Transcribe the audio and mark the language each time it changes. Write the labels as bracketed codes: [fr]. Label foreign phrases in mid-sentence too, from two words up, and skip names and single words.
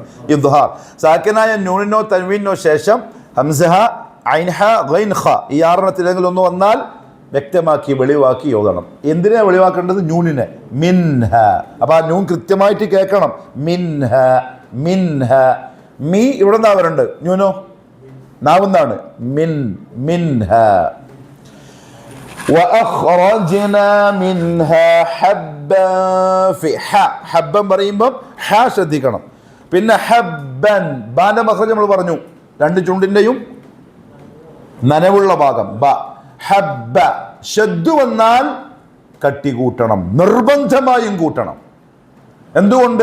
[ml] ഇദ്ഹാർ സാക്കിനായ നൂനിനോ തൻവീനോ ശേഷം ഹംസഹ, ഐൻഹ, ഗൈൻ, ഖ ഈ 6 എണ്ണത്തിലെങ്കിലും ഒന്ന് വന്നാൽ വ്യക്തമാക്കി വെളിവാക്കി ഓതണം. എന്തിനാ വെളിവാക്കേണ്ടത്? നൂനിനെ. മിൻഹ. അപ്പൊ ആ നൂൻ കൃത്യമായിട്ട് കേൾക്കണം. മിൻഹ, മിൻഹ. മീ ഇവിടെ നിന്നാ വരണ്ട്, നൂനോ നാവുന്നാണ്. [ar] من، منها. وأخرجنا منها حبا في ഹ. [ml] ഹബ്ബൻ പറയുമ്പോൾ ഹ ശ്രദ്ധിക്കണം. പിന്നെ ഹബ്ബൻ, ബാന്റെ മഖ്റജ് നമ്മൾ പറഞ്ഞു, 2 ചുണ്ടിന്റെയും നനവുള്ള ഭാഗം ബ. ഹബ്ബ. ശദ്ദു വന്നാൽ കട്ടി കൂട്ടണം, നിർബന്ധമായും കൂട്ടണം. എന്തുകൊണ്ട്?